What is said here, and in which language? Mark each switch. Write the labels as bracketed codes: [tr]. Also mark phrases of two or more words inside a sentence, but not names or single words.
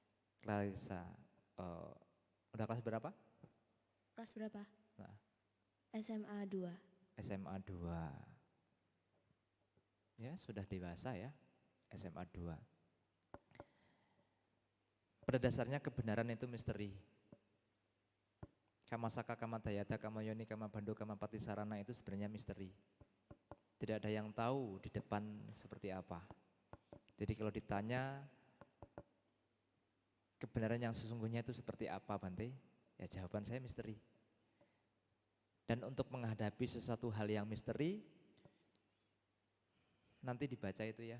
[id] Clarissa, udah kelas berapa? Kelas berapa? Nah, SMA 2. SMA 2. Ya sudah dewasa ya, SMA 2. Pada dasarnya kebenaran itu misteri. [pi] Kama saka, kama dayata, kama yoni, kama bando, kama patisarana [id] itu sebenarnya misteri. Tidak ada yang tahu di depan seperti apa. Jadi kalau ditanya kebenaran yang sesungguhnya itu seperti apa Bante? Ya jawaban saya misteri. Dan untuk menghadapi sesuatu hal yang misteri, nanti dibaca itu ya.